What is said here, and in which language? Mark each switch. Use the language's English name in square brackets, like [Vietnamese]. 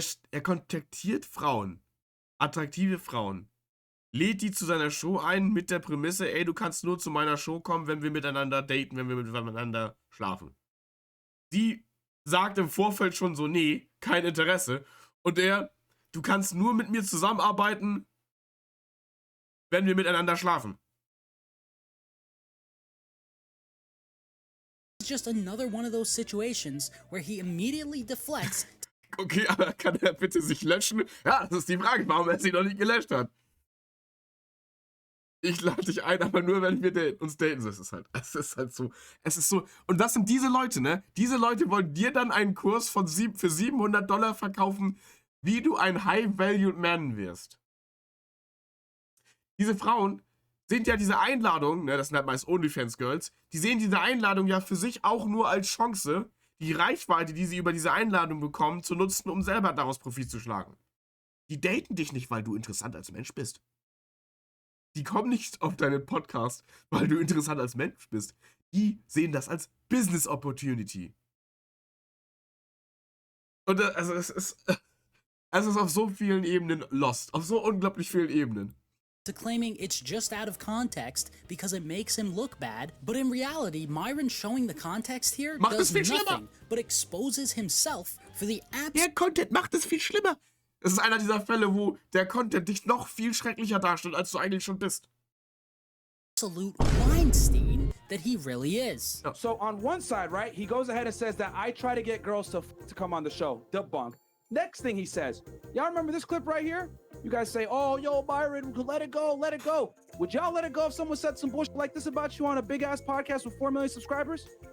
[German] Er kontaktiert Frauen, attraktive Frauen, lädt die zu seiner Show ein mit der Prämisse, ey, du kannst nur zu meiner Show kommen, wenn wir miteinander daten, wenn wir miteinander schlafen. Sie sagt im Vorfeld schon so, nee, kein Interesse. Und du kannst nur mit mir zusammenarbeiten, wenn wir miteinander schlafen. [English] just another one of those situations where he immediately deflects. [German] Okay, aber kann er bitte sich löschen? Ja, das ist die Frage, warum er sie noch nicht gelöscht hat. Ich lade dich ein, aber nur, wenn wir uns daten. Es ist halt so. Und das sind diese Leute, ne? Diese Leute wollen dir dann einen Kurs für $700 verkaufen, wie du ein High-Valued Man wirst. Diese Frauen sehen ja diese Einladung, ne, das sind halt meist OnlyFans-Girls, die sehen diese Einladung ja für sich auch nur als Chance, die Reichweite, die sie über diese Einladung bekommen, zu nutzen, um selber daraus Profit zu schlagen. Die daten dich nicht, weil du interessant als Mensch bist. Die kommen nicht auf deinen Podcast, weil du interessant als Mensch bist. Die sehen das als Business Opportunity. Und es ist auf so vielen Ebenen lost. Auf so unglaublich vielen Ebenen. [English] To claiming it's just out of context because it makes him look bad, but in reality, Myron showing the context here does nothing but exposes himself for the [German] Der Content macht es viel schlimmer. Es ist einer dieser Fälle, wo der Content dich noch viel schrecklicher darstellt, als du eigentlich schon bist. [English] Absolute Weinstein that he really is. So on one side, right, he goes ahead and says that I try to get girls to come on the show. Debunk. Next thing he says, y'all remember this clip right here? You guys say, oh, yo, Byron, let it go, let it go. Would y'all let it go if someone said some bullshit like this about you on a big-ass podcast with 4 million subscribers?